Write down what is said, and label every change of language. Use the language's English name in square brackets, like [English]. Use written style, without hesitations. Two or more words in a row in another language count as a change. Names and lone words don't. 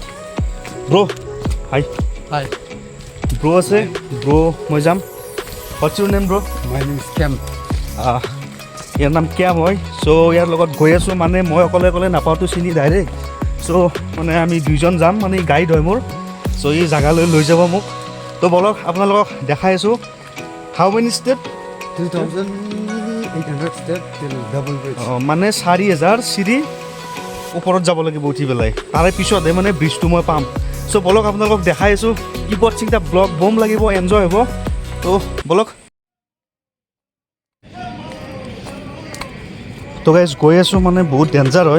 [English] bro hi Hi, [Assamese] ব্ৰ' আছে। ব্ৰ' মই যাম। [English] what's your name bro'? my name is Cam. [Assamese] ইয়াৰ নাম ক্যাম হয়। চ' ইয়াৰ লগত গৈ আছোঁ, মানে মই অকলে নাপাওঁতো চিনি ডাইৰেক্ট। চ' মানে আমি দুইজন যাম, মানে গাইড হয় মোৰ। চ' এই জেগালৈ লৈ যাব মোক। তো বলক আপোনালোকক দেখাই আছোঁ। [English] how many step? 2,800 step till double bridge. [Assamese] মানে 4,000 চিৰি ওপৰত যাব লাগিব উঠি পেলাই। তাৰে পিছতহে মানে ব্ৰিজটো মই পাম। চ' বলক আপোনালোকক দেখাই আছোঁ। [English] keep watching the blog, [Assamese] বম লাগিব, এনজয় হ'ব। তো বলক। তো গাইজ গৈ আছোঁ, মানে বহুত ডেঞ্জাৰ হয়।